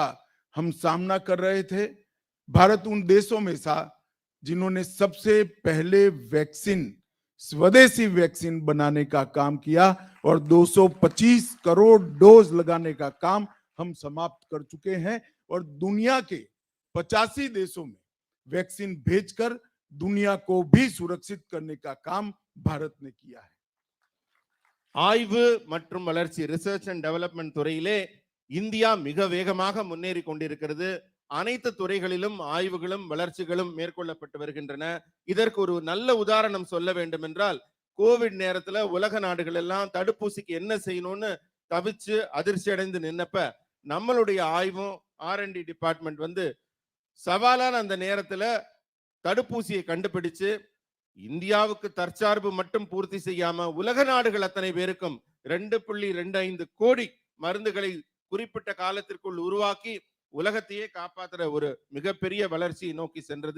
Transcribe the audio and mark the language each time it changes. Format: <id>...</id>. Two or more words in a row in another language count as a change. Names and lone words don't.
<hi>हम सामना कर रहे थे, भारत उन देशों में था जिन्होंने सबसे पहले वैक्सीन, स्वदेशी वैक्सीन बनाने का काम किया और 225 करोड़ डोज लगाने का काम हम समाप्त कर चुके हैं और दुनिया के 85 देशों में वैक्सीन भेजकर दुनिया को भी सुरक्षित करने का काम भारत ने किया है।</hi> <ta>ஆய்வு மற்றும் வளர்ச்சி,</ta> <en>research and development</en> <ta>துறையிலே இந்தியா மிக வேகமாக முன்னேறி கொண்டிருக்கிறது. அனைத்து துறைகளிலும் ஆய்வுகளும் வளர்ச்சிகளும் மேற்கொள்ளப்பட்டு வருகின்றன. இதற்கு ஒரு நல்ல உதாரணம் சொல்ல வேண்டும் என்றால், கோவிட் நேரத்துல உலக நாடுகள் எல்லாம் தடுப்பூசிக்கு என்ன செய்யணும்னு தவிச்சு அதிர்ச்சி அடைந்து நின்னப்ப, நம்மளுடைய ஆய்வும்</ta> <en>R&D department</en> <ta>வந்து சவாலான அந்த நேரத்துல தடுப்பூசியை கண்டுபிடிச்சு இந்தியாவுக்கு தற்சார்பு மட்டும் பூர்த்தி செய்யாம உலக நாடுகள் அத்தனை பேருக்கும் 2.25 கோடி மருந்துகளை குறிப்பிட்ட காலத்திற்குள் உருவாக்கி உலகத்தையே காப்பாற்றுற ஒரு மிகப்பெரிய வளர்ச்சியை நோக்கி சென்றது.</ta>